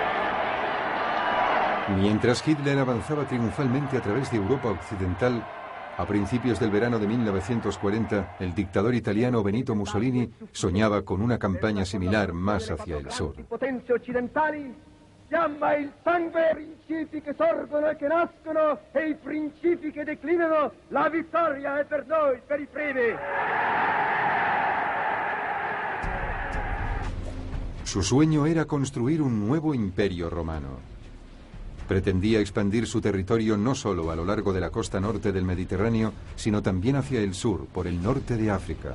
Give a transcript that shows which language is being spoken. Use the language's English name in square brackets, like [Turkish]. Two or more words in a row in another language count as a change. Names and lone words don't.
[Spanish] Mientras Hitler avanzaba triunfalmente a través de Europa occidental, A principios del verano de 1940, el dictador italiano Benito Mussolini soñaba con una campaña similar más hacia el sur. [Italian] Fiamma il sangue, i principi che sorgono e che nascono e i principi che declinano, la vittoria è per noi, per i primi. [Spanish] Su sueño era construir un nuevo imperio romano. Pretendía expandir su territorio no solo a lo largo de la costa norte del Mediterráneo, sino también hacia el sur, por el norte de África.